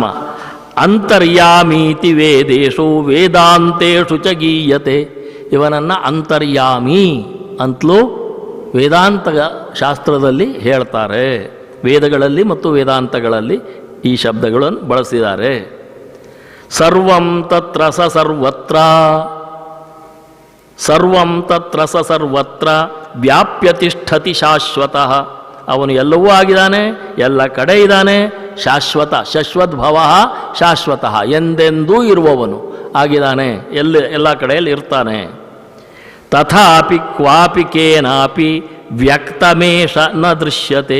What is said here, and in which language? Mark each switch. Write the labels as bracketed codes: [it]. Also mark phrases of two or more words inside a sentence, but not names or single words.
[sa] ಅಂತರ್ಯಾಮೀತಿ ವೇದೇಶು ವೇದಾಂತೇಶು ಚ ಗೀಯತೆ. [kn] ಇವನನ್ನು ಅಂತರ್ಯಾಮಿ ಅಂತಲೂ ವೇದಾಂತ ಶಾಸ್ತ್ರದಲ್ಲಿ ಹೇಳ್ತಾರೆ. ವೇದಗಳಲ್ಲಿ ಮತ್ತು ವೇದಾಂತಗಳಲ್ಲಿ ಈ ಶಬ್ದಗಳನ್ನು ಬಳಸಿದ್ದಾರೆ. [sa] ಸರ್ವಂ ತತ್ರ ಸ ಸರ್ವತ್ರ, ಸರ್ವಂ ತತ್ರ ಸ ಸರ್ವತ್ರ ವ್ಯಾಪ್ಯ ತಿಷ್ಠತಿ ಶಾಶ್ವತಃ. [kn] ಅವನು ಎಲ್ಲವೂ ಆಗಿದ್ದಾನೆ, ಎಲ್ಲ ಕಡೆ ಇದ್ದಾನೆ. [sa] ಶಾಶ್ವತ, ಶಶ್ವದ್ಭವ ಶಾಶ್ವತಃ, [kn] ಎಂದೆಂದೂ ಇರುವವನು ಆಗಿದ್ದಾನೆ, ಎಲ್ಲ ಕಡೆಯಲ್ಲಿ ಇರ್ತಾನೆ. [sa] ತಥಾಪಿ ಕ್ವಾಪಿ ಕೇನಾಪಿ ವ್ಯಕ್ತಮೇಶ ನ ದೃಶ್ಯತೆ.